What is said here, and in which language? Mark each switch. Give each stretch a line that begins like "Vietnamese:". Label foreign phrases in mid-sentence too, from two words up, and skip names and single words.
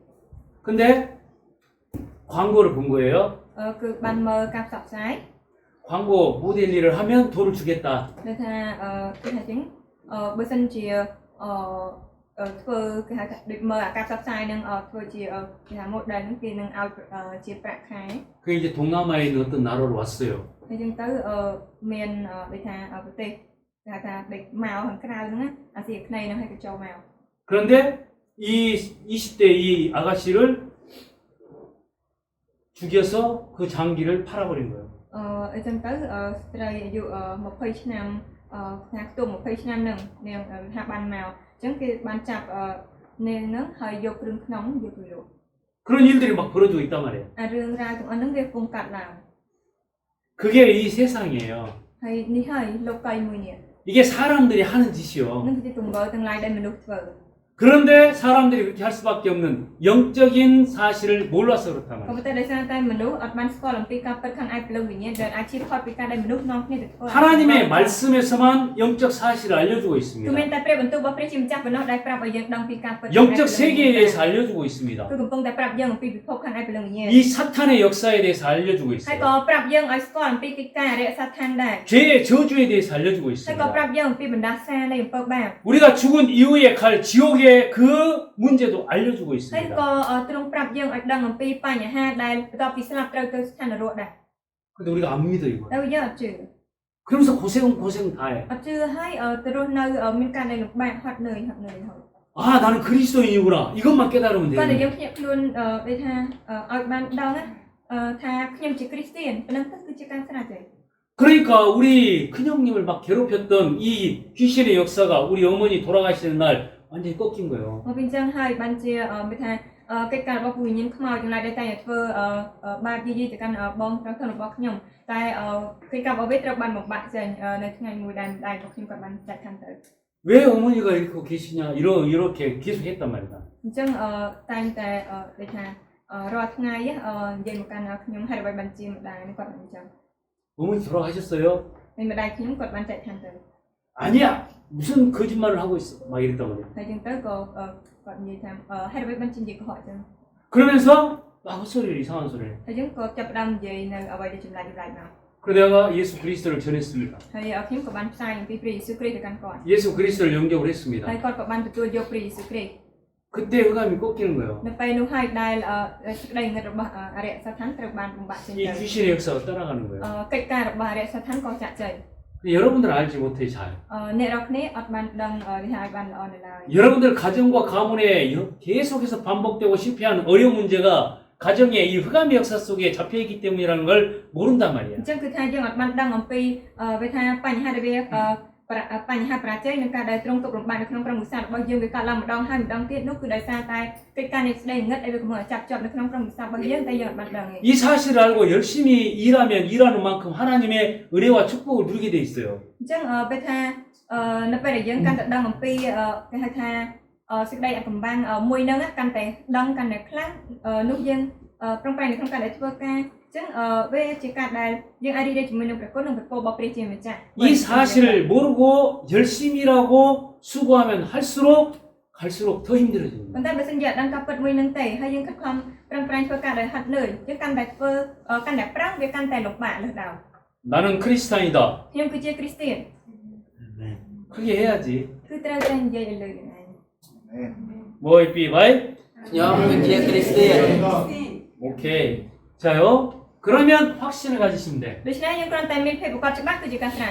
Korean: 근데 광고를 본 거예요.
Khmer: គឺបានមើលការផ្សព្វផ្សាយ
Korean: 광고 모델 일을 하면 돈을 주겠다.
Khmer: គឺថាគឺថាអញ្ចឹងបើសិនជាធ្វើគេហៅថាដូចមើលអាការផ្សព្វផ្សាយនឹងធ្វើជាគេថា model ហ្នឹងគេនឹងឲ្យជាប្រាក់ខែ
Korean: 그 이제 동남아에 있는 어떤 나라로 왔어요.
Khmer: អញ្ចឹងទៅមានដូចថាប្រទេសគេហៅថាដូចមកខាងក្រៅហ្នឹងណាអាស៊ីអាគ្នេយ៍ហ្នឹងឲ្យគេចូលមក
Korean: 그런데 이 20대 이 아가씨를 죽여서 그 장기를 팔아버린 거예요.
Khmer: អញ្ចឹងទៅស្ត្រីអាយុ20ឆ្នាំថាខ្ទង់20ឆ្នាំហ្នឹងនាងថាបានមកអញ្ចឹងគេបានចាប់នាងហ្នឹងហើយយកគ្រឿងក្នុងយកទៅលក់
Korean: 그런 일들이 막 벌어지고 있단 말이에요.
Khmer: អារឿងរ៉ាវទាំងអស់ហ្នឹងវាកំពុងកាត់ឡើង
Korean: 그게 이 세상이에요.
Khmer: ហើយនេះហើយលោកកៃមួយនេះ
Korean: 이게 사람들이 하는 짓이요.
Khmer: នឹងជាទង្វើទាំងឡាយដែលមនុស្សធ្វើ
Korean: 그런데 사람들이 그렇게 할 수밖에 없는 영적인 사실을 몰라서 그렇단
Khmer: ក៏ប៉ុ
Korean: 말이에요.
Khmer: ន្តែដោយសារតែមនុស្សអត់បានស្គាល់អំពីការពិតខាងឯព្រលឹងវិញ្ញាណដែលអាចជៀសផុតពីការដែលមនុស្សនាំគ្នាទៅធ្វើ
Korean: 하나님의 말씀에서만 영적 사실을 알려주고
Khmer: គឺ
Korean: 있습니다.
Khmer: មានតែព្រះបន្ទូលរបស់ព្រះជាម្ចាស់ប៉ុណ្ណោះដែលប្រាប់ឲ្យយើងដឹងពីការពិត
Korean: 영적 세계에 대해서 알려주고 있습니다.
Khmer: គឺកំពុងតែប្រាប់យើងអំពីពិភពខាងឯព្រលឹងវិញ្ញាណ
Korean: 이 사탄의 역사에 대해서 알려주고
Khmer: ហើយ
Korean: 있어요.
Khmer: ក៏ប្រាប់យើងឲ្យស្គាល់អំពីកិច្ចការអរិយសាឋានដែរ
Korean: 죄의 저주에 대해서 알려주고
Khmer: ហើយក៏
Korean: 있습니다.
Khmer: ប្រាប់យើងអំពីបណ្ដាសានៃអំពើបាប
Korean: 우리가 죽은 이후에 갈 지옥의 그 문제도 알려주고
Khmer: ហើយ
Korean: 있습니다.
Khmer: ក៏ទ្រង់ប្រាប់យើងឲ្យដឹងអំពីបញ្ហាដែលបន្ទាប់ពីស្លាប់ត្រូវទៅស្ថាននរកដែរ
Korean: 근데 우리가 안 믿어 이거.
Khmer: តែយើងអត់ជឿ
Korean: 그러면서 고생 다 해.
Khmer: អត់ជឿហើយទៅរស់នៅមានការដែលលំបាកហត់នឿយហើយ
Korean: 아 나는 그리스도인이구나. 이것만 깨달으면
Khmer: គាត់តែ
Korean: 돼요.
Khmer: យើងភ្ញាក់ខ្លួនដូចថាឲ្យបានដឹងថាខ្ញុំជាគ្រីស្ទានប៉ុណ្ណឹងទៅគឺជាការស្រាច់ទេ
Korean: 그러니까 우리 큰형님을 막 괴롭혔던 이 귀신의 역사가 우리 어머니 돌아가시는 날 완전히 꺾인 거예요.
Khmer: មកពីអញ្ចឹងហើយបានជាមានថាកិច្ចការរបស់ពូវិញ្ញាណខ្មោចទាំងឡាយដែលតែធ្វើបាបយាយទៅកាន់បងត្រង់របស់ខ្ញុំតែកិច្ចការរបស់វាត្រូវបានបំបាក់ចេញនៅថ្ងៃមួយដែលម្ដាយរបស់ខ្ញុំគាត់បានចាត់ខាងទៅ
Korean: 왜 어머니가 이렇게 계시냐 이렇게 계속 했단 말이다.
Khmer: អញ្ចឹងតែងតែដូចថារាល់ថ្ងៃនិយាយមកកាន់ខ្ញុំហើយដើម្បីបានជាម្ដាយគាត់អញ្ចឹង
Korean: 어머니 돌아가셨어요?
Khmer: ហើយម្ដាយខ្ញុំគាត់បានចាត់ខាងទៅ
Korean: 아니야. 무슨 거짓말을 하고 있어. 막 이랬단 말이에요.
Khmer: ហើយអញ្ចឹងទៅក៏គាត់និយាយថាហើយដើម្បីបានជានិយាយកុហកអញ្ចឹង
Korean: 그러면서 막 헛소리를 이상한 소리를.
Khmer: ហើយអញ្ចឹងក៏ចាប់ផ្ដើមនិយាយនៅអ្វីដែលចម្លែកៗមក
Korean: 그래서 내가 예수 그리스도를 전했습니다.
Khmer: ហើយខ្ញុំក៏បានផ្សាយអំពីព្រះយេស៊ូវគ្រីស្ទទៅកាន់គាត់
Korean: 예수 그리스도를 영접을 했습니다.
Khmer: ហើយគាត់ក៏បានទទួលយកព្រះយេស៊ូវគ្រីស្ទ
Korean: 그때 흑암이 꺾이는 거예요.
Khmer: នៅពេលនោះហើយដែលសេចក្តីងឹតរបស់អរិយសាឋានត្រូវបានបំបាក់ចេញ
Korean: 이
Khmer: ទៅ
Korean: 귀신의 역사가 따라가는 거예요.
Khmer: កិច្ចការរបស់អរិយសាឋានក៏ចាក់ចេញ
Korean: 여러분들 알지 못해 잘.
Khmer: អ្នករាល់គ្នាអត់បានដឹងនេះហើយបានល្អនៅឡើយ
Korean: 여러분들 가정과 가문에 계속해서 반복되고 실패하는 어려운 문제가 가정의 이 흑암의 역사 속에 잡혀있기 때문이라는 걸 모른단
Khmer: អ
Korean: 말이에요.
Khmer: ញ្ចឹងគឺថាយើងអត់បានដឹងអំពីវាថាបញ្ហាដែលវាបញ្ហាប្រាជ័យនឹងការដែលទ្រង់ទុករំបាក់នៅក្នុងក្រុមវិសារបស់យើងវាកើតឡើងម្ដងហើយម្ដងទៀតនោះគឺដោយសារតែកិច្ចការនៃស្ដីងឹតដែលវាកំពុងចាប់ជាប់នៅក្នុងក្រុមវិសារបស់យើងតែយើងអត់បានដឹងទេ
Korean: 이 사실을 알고 열심히 일하면 일하는 만큼 하나님의 은혜와 축복을 누리게 돼 있어요.
Khmer: អញ្ចឹងពេលថានៅពេលដែលយើងកាន់តែដឹងអំពីគេហៅថាសេចក្តីអាកំបាំងមួយហ្នឹងកាន់តែដឹងកាន់តែខ្លាំងនោះយើងប្រឹងប្រែងនៅក្នុងការដែលធ្វើការអញ្ចឹងវាជាការដែលយើងអាចរីករាយជាមួយនឹងព្រះគុណនិងព្រះពររបស់ព្រះជាម្ចាស់
Korean: 이 사실을 모르고 열심히 일하고 수고하면 갈수록 더 힘들어집니다.
Khmer: ប៉ុន្តែបើសិនជាអត់ដឹងការពិតមួយហ្នឹងទេហើយយើងខិតខំប្រឹងប្រែងធ្វើការដោយហត់នឿយយើងកាន់តែធ្វើកាន់តែប្រឹងវាកាន់តែលំបាកលើសដល់
Korean: 나는 크리스찬이다.
Khmer: ខ្ញុំគឺជាគ្រីស្ទាន
Korean: 크게 해야지.
Khmer: គឺត្រូវតែនិយាយឲ្យលឺនឹងឯង
Korean: 뭐이 삐바이? nhóm người chia Christian 오케이. 자요. 그러면 확신을 가지시면 돼.
Khmer: ដូច្នេះយើងគ្រាន់តែមានភាពប្រកបច្បាស់គឺជាការស្រេច